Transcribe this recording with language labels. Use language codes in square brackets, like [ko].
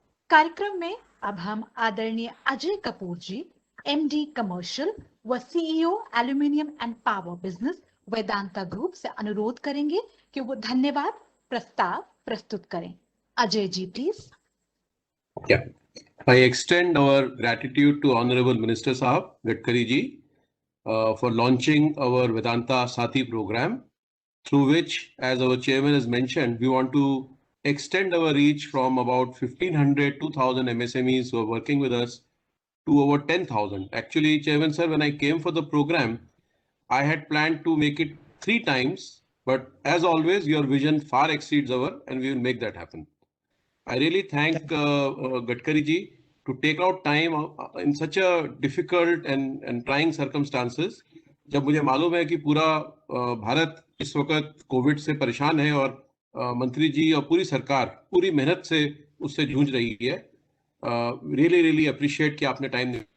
[hi] कार्यक्रम में अब हम आदरणीय अजय कपूर जी, एमडी कमर्शियल व CEO aluminium and power business Vedanta group से अनुरोध करेंगे कि वो धन्यवाद प्रस्ताव प्रस्तुत करें। Ajay ji please. [en] Yeah, I extend our gratitude to Honorable Minister Sahab Gadkari ji for launching our Vedanta Sathi program, through which, as our chairman has mentioned, we want to extend our reach from about 1,500, 2,000 MSMEs who are working with us to over 10,000. Actually, Chairman sir, when I came for the program, I had planned to make it 3 times, but as always, your vision far exceeds our, and we will make that happen. I really thank Gadkari ji to take out time in such a difficult and trying circumstances. [hi] जब मुझे मालूम है कि पूरा भारत इस वक्त Covid से परेशान है और मंत्री जी और पूरी सरकार पूरी मेहनत से उससे जूझ रही है, [en] really appreciate [hi] कि आपने टाइम।